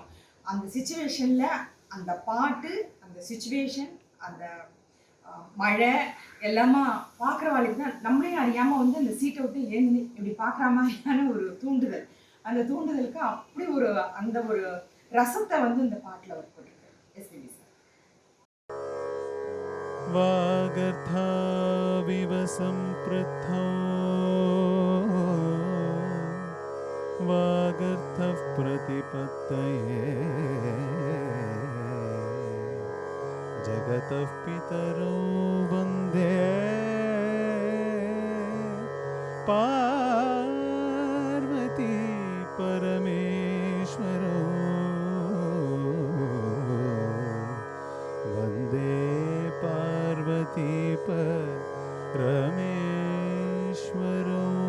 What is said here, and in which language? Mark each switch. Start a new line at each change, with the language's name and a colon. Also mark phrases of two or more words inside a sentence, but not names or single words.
Tamil: அந்த சுச்சுவேஷனில் அந்த பாட்டு, அந்த சுச்சுவேஷன், அந்த மழை எல்லாமா பார்க்குற வாழ்க்கை தான் நம்மளே அறியாமல் வந்து அந்த சீட்டை விட்டு ஏந்தி இப்படி பார்க்குற மாதிரியான ஒரு தூண்டுதல். அந்த தூண்டுதலுக்கு அப்படி அந்த ஒரு ரசத்தை வந்து இந்த பாட்டில் அவர் போட்டிருக்கு எஸ்பிபி சார்.
Sanskrit: वागर्थाविव सम्पृक्तौ वागर्थः प्रतिपत्तये जगतः पितरौ वन्दे पार्वती परमेश्वरौ वन्दे पार्वती परमेश्वरौ.